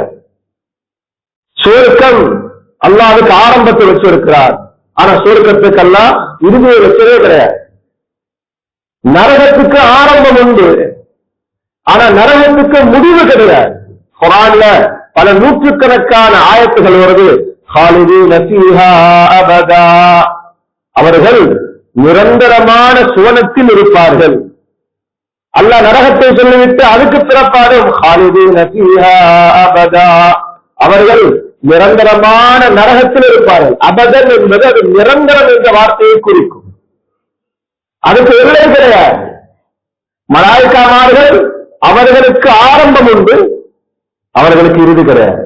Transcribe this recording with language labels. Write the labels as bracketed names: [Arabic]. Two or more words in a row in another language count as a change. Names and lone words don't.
[Tamil] சுவர்க்கம் அல்லாஹ்வுக்கு ஆரம்பத்தை வச்சிருக்கிறார், ஆனா சுவர்க்கத்துக்கு அல்லாஹ் இறுதியை வச்சதே கிடையாது. நரகத்துக்கு ஆரம்பம் உண்டு, ஆனா நரகத்துக்கு முடிவு கிடையாது. குர்ஆன்ல பல நூற்றுக்கணக்கான ஆயத்துகள் வருது, [Arabic] خالدين فيها أبدا, [Tamil] அவர்கள் நிரந்தரமான சுவனத்தில் இருப்பார்கள். அல்லாஹ் நரகத்தை சொல்லிவிட்டு அதுக்கு பிறப்பாடும் [Arabic] خالدين فيها أبدا, [Tamil] அவர்கள் நிரந்தரமான நரகத்தில் இருப்பார்கள். அபதன் என்பது அது நிரந்தரம் என்ற வார்த்தையை குறிக்கும், அதுக்கு எல்லை கிடையாது. மலாயிக்காமார்கள் அவர்களுக்கு ஆரம்பம் உண்டு, அவர்களுக்கு இறுதி கிடையாது.